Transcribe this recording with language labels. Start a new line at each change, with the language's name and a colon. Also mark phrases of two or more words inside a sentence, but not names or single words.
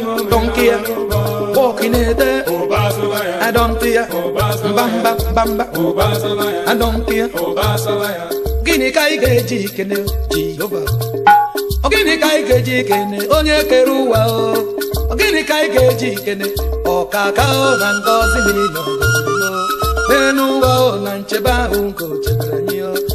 English: Don't care. Walk in the day. I don't care. Bamba, bamba. I don't care.
Igbo: Gịnị ka ị ga-eji kene Jehova? Ọ gịnị ka ị ga-eji kene onye kere ụwa o? Ọ gịnị ka ị ga-eji kene ọkaka o na ngọzi mmiri na ọgọzi o? Lee n'ụwa o na nchebe ahụ nke o chebere anyị o.